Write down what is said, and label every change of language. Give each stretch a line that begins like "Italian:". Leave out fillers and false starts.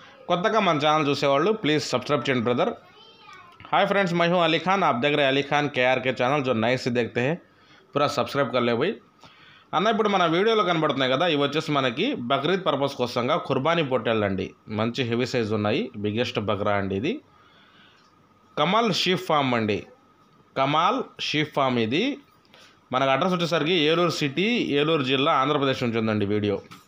Telugu: కొత్తగా మన ఛానల్ చూసేవాళ్ళు ప్లీज़ सब्सक्राइब చేయండి ब्रदर.
Hindi: हाय फ्रेंड्स, मैं हूं अली खान. आप देख रहे हैं अली खान केआरके ఛానల్. जो नए से देखते हैं पूरा सब्सक्राइब कर ले भाई.
Telugu: అన్న ఇప్పుడు మన వీడియోలో కనబడుతున్నాయి కదా, ఇవి వచ్చేసి మనకి బక్రీద్ పర్పస్ కోసంగా కుర్బానీ పొట్టేళ్ళండి. మంచి హెవీ సైజ్ ఉన్నాయి. బిగ్గెస్ట్ బక్రా అండి ఇది. కమాల్ షీప్ ఫామ్ అండి. కమాల్ షీప్ ఫామ్ ఇది. మనకు అడ్రస్ వచ్చేసరికి ఏలూరు సిటీ, ఏలూరు జిల్లా, ఆంధ్రప్రదేశ్ నుంచి ఉందండి వీడియో.